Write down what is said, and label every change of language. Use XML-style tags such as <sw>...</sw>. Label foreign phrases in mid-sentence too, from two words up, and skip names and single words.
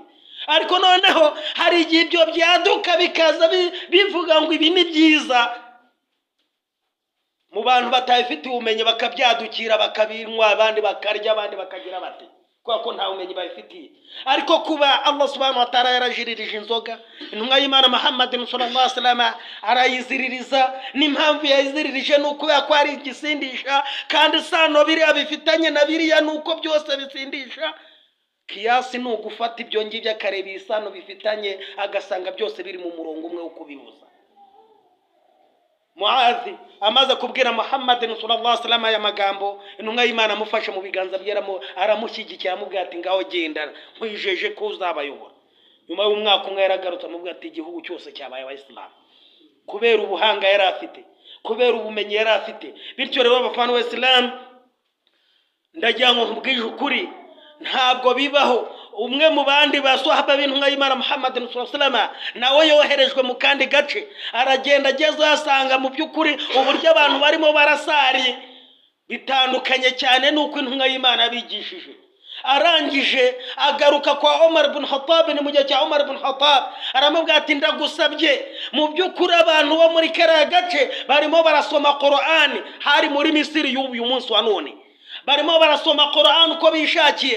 <rw>ariko noneho hari igihe ibyo byaduka bikaza bivuga ngo ibi ni byiza, mu bantu batayifitiye ubumenyi bakabyadukira, bakabinywa, abandi bakarya, abandi bakagira bate, kuko nta bumenyi bayifitiye. ariko kuba Allah</rw> <ar>سبحانه وتعالى</ar> <rw>yarajiririje inzoga, intumwa y'Imana Muhammad</rw> <ar>صلى الله عليه وسلم</ar> <rw>arayiziririza. n'impamvu yayiziririje nuko yakwari igisindisha, kandi isano biriya bifitanye na biriya nuko byose bisindisha. kiyasi ni ugufata ibyo ngibyo akareba isano bifitanye, agasanga byose biri mu murongo umwe wo kubihuza. Muazi amaze kubwira Muhammad</rw> <ar>صلى الله عليه وسلم</ar> <rw>aya magambo, intumwa y'Imana amufashe mu biganza bye, aramushyigikira, amubwira ati, ngaho genda, nkwijeje ko uzabayobora. nyuma y'umwaka umwe yaragarutse amubwira ati, igihugu cyose cyabaye abayisilamu, kubera ubuhanga yari afite, kubera ubumenyi yari afite. bityo rero abafana b'Islam, ndagira ngo nkubwije ukuri, ntabwo bibaho umwe mu bandi baswahaba b'intumwa y'Imana Muhammad</rw> <ar>صلى الله عليه وسلم</ar> <rw>nawe yoherejwe mu kandi gace, aragenda ageze asanga mu by'ukuri uburyo abantu barimo barasari bitandukanye cyane nuko intumwa y'Imana bigishije. arangije agaruka kwa Umar ibn Khattab. ni mu gihe cya Umar ibn Khattab, aramubwira ati, ndagusabye, mu by'ukuri abantu bo muri kariya gace barimo barasoma Qur'ani, hari muri Misiri y'uyu munsi wa none, barimo barasoma Qur'an uko bishakiye.</rw>